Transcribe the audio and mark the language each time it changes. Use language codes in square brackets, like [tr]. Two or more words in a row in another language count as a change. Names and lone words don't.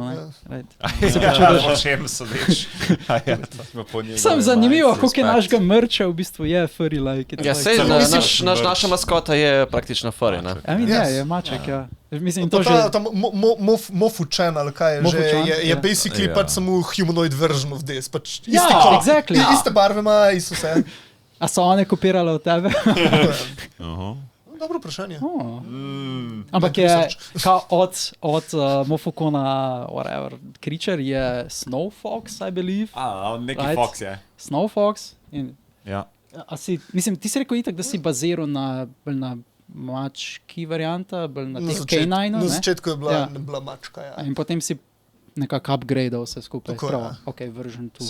[sl] O čem sodiš? Sem zanimivo, koliko je našega merča v bistvu je [en] furry like. [sl] Ja, sej, naša maskota je praktično furry, ne? Je maček, ja. Mislim, to že... Mofučen, ali kaj je že, je [en] basically pač samo humanoid version of this. Exactly. [sl] Iste barve ima, isto vse. A so one kopirale od tebe? Dobro vprašanje. Ampak je od Mofukona, [en] whatever, creature [sl] je Snow [en] Fox, I believe. [sl] Neki Fox je. Snow Fox. Ja. Mislim, ti si rekel itak, da si baziral na mački varianta, bolj na teh K9-u, ne? Na začetku je bila mačka, ja. In potem si nekako upgradeal vse skupaj. Tako, prav, ok, [en] version 2.